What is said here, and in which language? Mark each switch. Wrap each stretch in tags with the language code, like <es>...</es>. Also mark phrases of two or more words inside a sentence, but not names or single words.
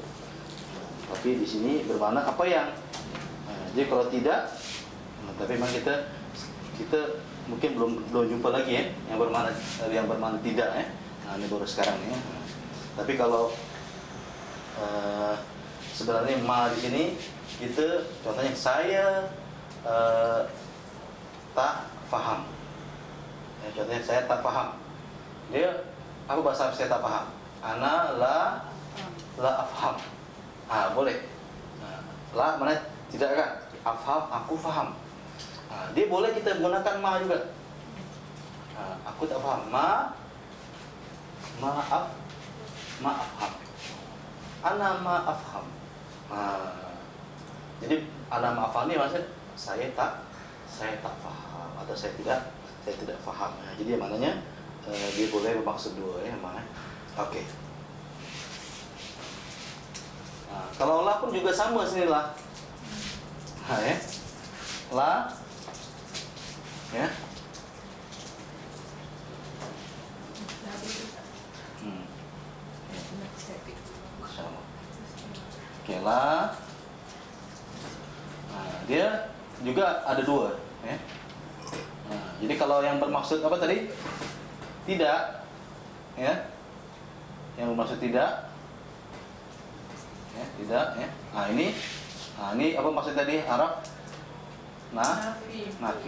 <ms>Tapi di sini bermakna apa yang. Jadi kalau tidak, tapi memang kita mungkin belum jumpa lagi ya yang bermakna tidak ya. Ini baru sekarang ya. Tapi kalau sebenarnya ma di sini kita contohnya saya tak faham. Ya, contohnya saya tak faham. Dia apa bahasa saya tak faham?</ms> <ar>أنا لا أفهم.</ar> <ms>Boleh. La mana tidak kan? Afham, aku faham. Dia boleh kita menggunakan ma juga. Aku tak faham. Maaf.</ms> <ar>أنا ما أفهم.</ar> <ms>Jadi</ms> <ar>أنا ما أفهم</ar> <ms>ini maksud saya tak faham atau saya tidak faham. Jadi maknanya dia boleh bermaksud dua ya mana. Oke. Kalau la pun juga sama sini la. Ya. La ya. Sama. Oke, la. Dia juga ada dua ya. Jadi kalau yang bermaksud apa tadi? Tidak ya. Yang bermaksud tidak ya, tidak ya. Ini apa maksud tadi? Haraf nafi.</ms>